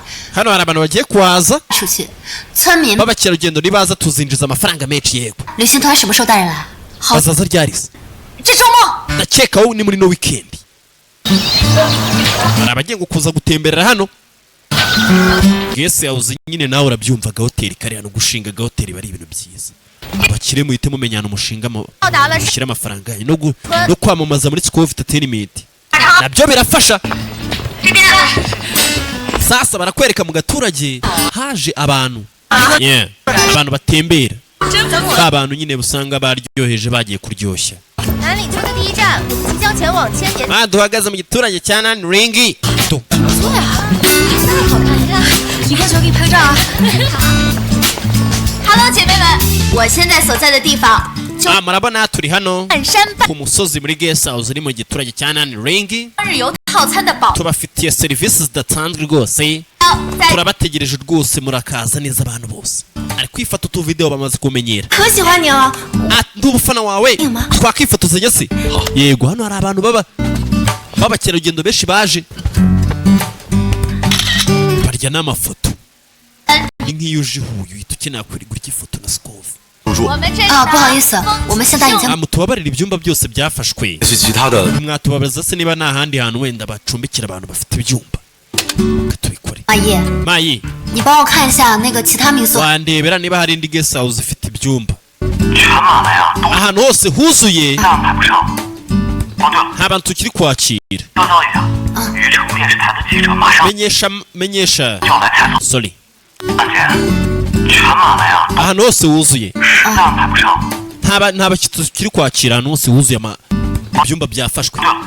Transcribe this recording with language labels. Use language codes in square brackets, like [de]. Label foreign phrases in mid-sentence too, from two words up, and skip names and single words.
[rw] hano hari abantu bagiye kuhaza [zh] 出去，村民 [rw] b'abakerarugendo nibaza tuzinjiza amafaranga menshi yego [zh] 旅行团什么时候带人来？好， [rw] bazaza ryarize [zh] 这周末。 [rw] ndakeka wowe ni muri no weekend hari abagiye ngo kuza gutemberera hano [en] guest house [rw] nyine nawe urabyumvaga hoteli kare hano gushingaga hoteli bari ibintu byiza abakire muhite mumenyana umushinga mushyira amafaranga yanyu no kwamamaza muri SIKOV Entertainment nabyo birafasha sasa barakwereka mu gaturage haje abantu abantu batembera abantu nyine busanga baryoheje bagiye kuryoshya [zh] 南岭村的第一站，即将前往千年。 [rw] duhagaze mu giturage cya nani ringi [zh] 对啊，那好看，你看，你看，小给你拍照啊。Hello， 姐妹们，我现在所在的地方就 [rw] murabona turi hano [zh] 半山半 [rw] ku musozi muri [en] guest house [rw] uri mu giturage cya nani ringi [zh] 日游套餐的保 [rw] tubafitiye serivisi zidasanzwe rwose turabategereje rwose murakaza neza abantu bose ari kwifata utu video bamaze kumenyera ndubufana wawe twakifotozanya se yego hano hari abantu babakerarugendo benshi baje barya n'amafoto nk'iyo uje huye uhita ukeneye kurigura ifoto na SIKOV [zh] 不好意思，我们现在已经 [rw] mutubabarira ibyumba byose byafashwe mwatubabaza se niba nta handi hantu wenda bacumbikira abantu bafite ibyumba tubikore [zh] 马爷，你帮我看一下那个其他民宿。 [rw] wandebera niba hari indi [en] guest house [rw] ifite ibyumba ahantu hose huzuye nta bantu tukiri kwakira menyesha sorry ahantu hose wuzuye nta bakitso tukiri kwakira ahantu hose wuzuye ibyumba byafashwe